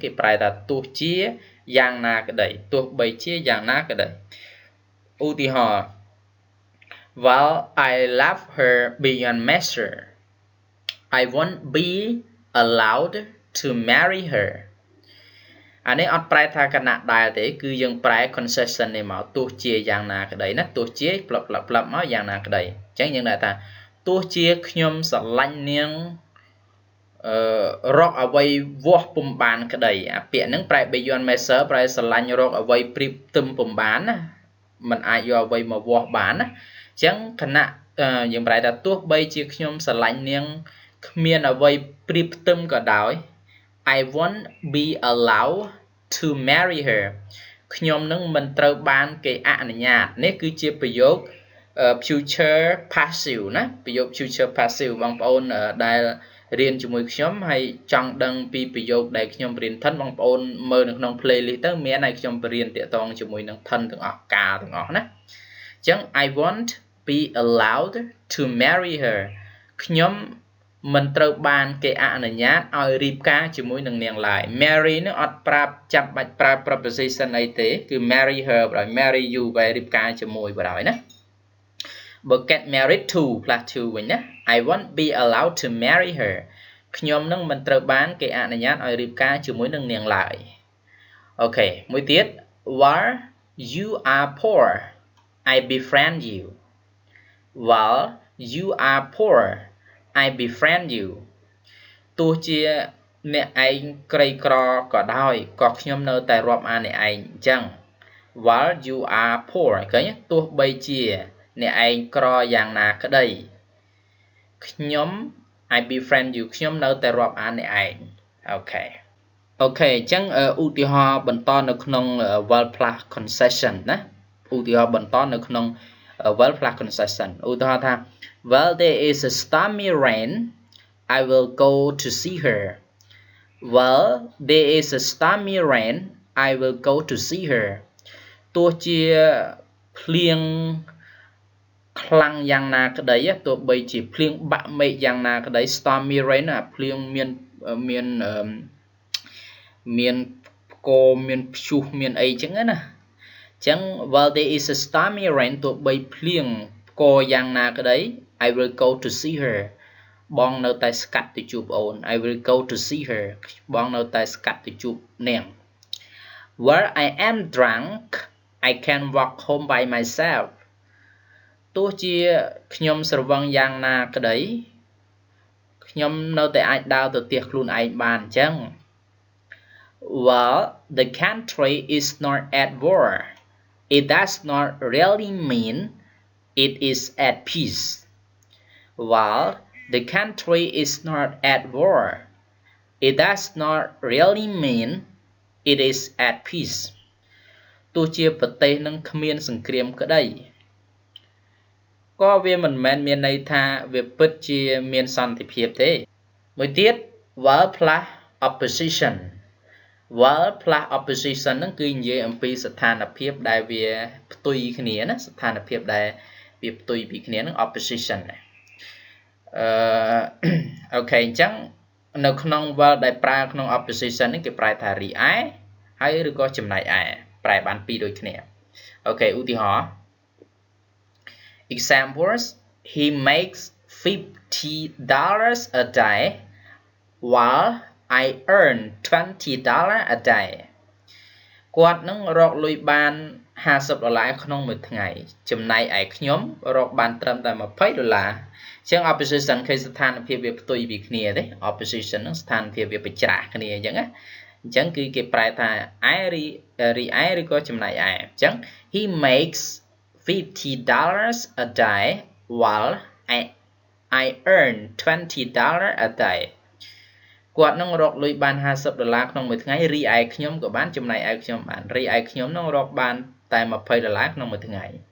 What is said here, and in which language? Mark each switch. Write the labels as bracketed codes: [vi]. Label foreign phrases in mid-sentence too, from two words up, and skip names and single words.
[km] គេប្រែថាទោះជាយ៉ាងណាក្តីទោះបីជាយ៉ាងណាក្តីឧទាហរណ៍ [en] while I love her beyond measure I won't be allowed to marry her [km] អា នេះអត់ប្រែថាគណៈដែលទេគឺយើងប្រែ concession នេះមកទោះជាយ៉ាងណាក្តីណាទោះជាផ្លឹបមកយ៉ាងណា ក្តីអញ្ចឹងយើងដាក់ថាទោះជាខ្ញុំស្រឡាញ់នាងរកអ្វីវាស់ពុំបានក្តីអាពាក្យហ្នឹងប្រែ [en] beyond measure [km] ប្រែស្រឡាញ់រកអ្វីព្រៀបផ្ទឹមពុំបានណាมันអាចយកអ្វីមកវាស់បានណាអញ្ចឹងគណៈយើងប្រែថាទោះបីជាខ្ញុំស្រឡាញ់នាងគ្មានអ្វីព្រៀបផ្ទឹមក៏ដោយ [en] I won't be allowed to marry her [km] ខ្ញុំនឹងមិនត្រូវបានគេអនុញ្ញាតនេះគឺជាប្រយោគ [en] future passive [km] ណាប្រយោគ [en] future passive [km] បងប្អូនដែលរៀនជាមួយខ្ញុំហើយចង់ដឹងពីប្រយោគដែលខ្ញុំរៀនថិនបងប្អូនមើលនៅក្នុង playlist ទៅមានឲ្យខ្ញុំបរៀនតាក់ទងជាមួយនឹងថិនទាំងអស់ការទាំងអស់ណាអញ្ចឹង [en] I want be allowed to marry her [km] ខ្ញុំមិនត្រូវបានគេអនុញ្ញា តឲ្យរៀបការជាមួយនឹងនាងឡើយ marry នឹងអត់ប្រាប់ចាំបាច់ប្រើ preposition អីទេគឺ [en] marry her [km] បើ [en] marry you [km] បែររៀបការជាមួយបើហើយណាបើ [en] get married to plus to [km] វិញណា [en] I won't be allowed to marry her [km] ខ្ញុំនឹងមិន ត្រូវបានគេអនុញ្ញាតឲ្យរៀបការជាមួយនឹងនាងឡើយអូខេមួយទៀត [en] while you are poor I befriend you while you are poor I befriend you [km] ទោះជាអ្នកឯងក្រី ក្រក៏ដោយក៏ខ្ញុំនៅតែរាប់អានអ្នកឯងអញ្ចឹង [en] while you are poor [km] ឃើញទោះបីជាអ្នកឯងក្រយ៉ាងណាក្តីខ្ញុំ [en] I befriend you [km] ខ្ញុំនៅតែរាប់អានអ្នកឯងអូខេអូខេអញ្ចឹងឧទាហរណ៍បន្តនៅ ក្នុង [en] verb plus concession [km] ណាឧទាហរណ៍បន្តនៅក្នុង [en] verb plus concession [km] ឧទាហរណ៍ថា [en] well there is a stormy rain I will go to see her well there is a stormy rain I will go to see her [km] ទោះជាភ្លៀងខ្លាំងយ៉ាងណាក្តីទោះបីជាភ្លៀងបាក់មេឃយ៉ាងណាក្តី [en] stormy rain [km] ភ្លៀង មានផ្គរមានព្យុះមានអីចឹងណាអញ្ចឹង [en] while there is a stormy rain [km] ទោះបីភ្លៀងផ្គរយ៉ាងណាក្តី [en] I will go to see her [km] បងនៅតែស្កាត់ទៅជួបអូន [en] I will go to see her [km] បងនៅតែស្កាត់ទៅជួប [en] នាង where I am drunk I can walk home by myself [km] ទោះជាខ្ញុំស្រវឹងយ៉ាងណាក្តីខ្ញុំនៅតែអាចដើរទៅផ្ទះខ្លួនឯងបានអញ្ចឹង [en] well the country is not at war it does not really mean it is at peace while the country is not at war it does not really mean it is at peace [km] ទោះជាប្រទេសនឹងគ្មានសង្គ្រាមក្តីក៏វាមិនមែនមានន័យថាវាពិតជាមានសន្តិភាពទេមួយទៀត [en] verb plus opposition verb plus opposition [km] ហ្នឹងគឺនិយាយអំពីស្ថានភាពដែលវាផ្ទុយគ្នាណាស្ថានភាពដែលវាផ្ទុយពីគ្នាហ្នឹង opposition អូខេអញ្ចឹងនៅក្នុង verb ដែលប្រើក្នុង opposition នេះគេប្រែថា re ឯហើយឬក៏ចំណែកឯប្រែបានពីរដូចគ្នាអូខេឧទាហរណ៍ [en] examples he makes $50 a day while I earn $20 a day [km] គាត់នឹងរកលុយបាន$50ក្នុងមួយថ្ងៃចំណែកឯខ្ញុំរក បានត្រឹមតែ$20អញ្ចឹង opposition គឺស្ថានភាពវាផ្ទុយពីគ្នាទេ opposition នឹងស្ថានភាពវាប្រច្រាស់គ្នាអញ្ចឹងណាអញ្ចឹងគឺគេប្រែថាឯរីឯឬក៏ចំណែកឯអញ្ចឹង [en] he makes $50 a day while I earn $20 a day [km] គាត់នឹងរកលុយបាន$50ក្នុងមួយថ្ងៃរីឯខ្ញុំក៏បានចំណែកឯខ្ញុំបានរីឯខ្ញុំនឹងរកបានតែ$20ក្នុងមួយថ្ងៃ